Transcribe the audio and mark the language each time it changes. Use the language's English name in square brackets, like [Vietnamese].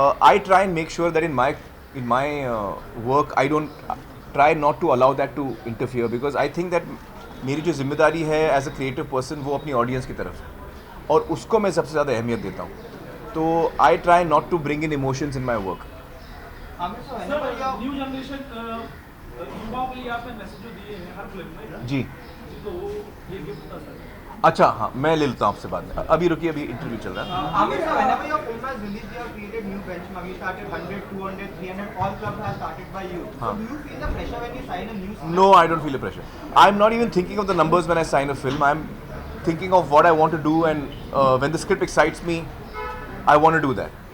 [English] I try and make sure that in my work, I don't try not to allow that to interfere, because I think that [Hindi] मेरी जो जिम्मेदारी है [English] as a creative person [Hindi] वो अपनी audience की तरफ है, और उसको मैं सबसे ज़्यादा अहमियत देता हूँ. [English] तो I try not to bring in emotions in my work. [Hindi] New generation युवाओं के लिए आपने मैसेज जो दिए हैं हर फिल्म में जी. तो ये गिफ्ट था सर. अच्छा हाँ, मैं ले लेता हूँ आपसे बाद में. अभी रुकिए, अभी इंटरव्यू चल रहा है. [English] Amir sir, whenever your film has released, you have created new benchmark. You started 100, 200, 300. All clubs have started by you. So do you feel the pressure when you sign a new script? No, I don't feel the pressure. I'm not even thinking of the numbers when I sign a film. I'm thinking of what I want to do, and when the script excites me, I want to do that.